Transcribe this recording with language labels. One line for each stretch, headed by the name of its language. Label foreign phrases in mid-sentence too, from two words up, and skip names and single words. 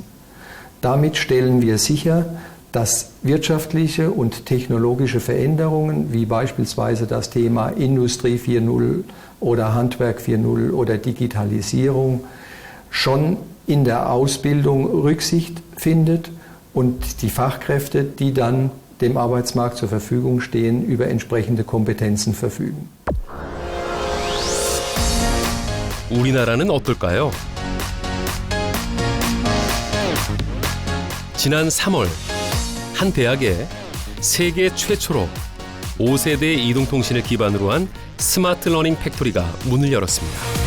German: Damit stellen wir sicher, dass wirtschaftliche und technologische Veränderungen, wie beispielsweise das Thema Industrie 4.0 oder Handwerk 4.0 oder Digitalisierung, schon in der Ausbildung Rücksicht findet und die Fachkräfte, die dann dem Arbeitsmarkt zur Verfügung stehen, über entsprechende Kompetenzen verfügen.
Korean: 우리나라는 어떨까요? 지난 3월 한 대학에 세계 최초로 5세대 이동통신을 기반으로 한 스마트 러닝 팩토리가 문을 열었습니다.